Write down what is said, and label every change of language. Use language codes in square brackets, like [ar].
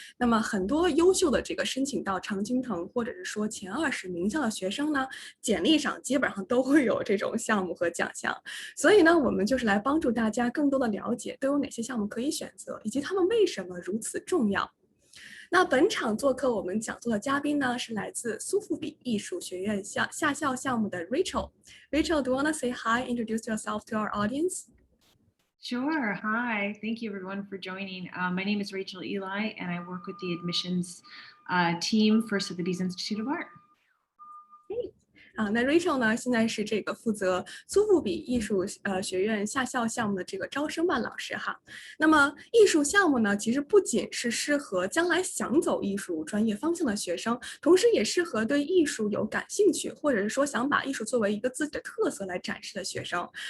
[zh] 那么很多优秀的这个申请到常青藤或者是说前20名校的学生呢，简历上基本上都会有这种项目和奖项。所以呢，我们就是来帮助大家更多的了解都有哪些项目可以选择，以及他们为什么如此重要。那本场做客我们讲座的嘉宾呢，是来自苏富比艺术学院夏校项目的 Rachel。 [en] Rachel, do you want to say hi, introduce yourself to our audience? Sure. Hi. Thank you, everyone, for joining. My name is Rachel Eli, and I work with the admissions team for Sotheby's Institute of Art. [zh] 那 Rachel 呢，现在是这个负责苏富比艺术学院夏校项目的这个招生办老师哈。那么艺术项目呢，其实不仅是适合将来想走艺术专业方向的学生，同时也适合对艺术有感兴趣，或者是说想把艺术作为一个自己的特色来展示的学生。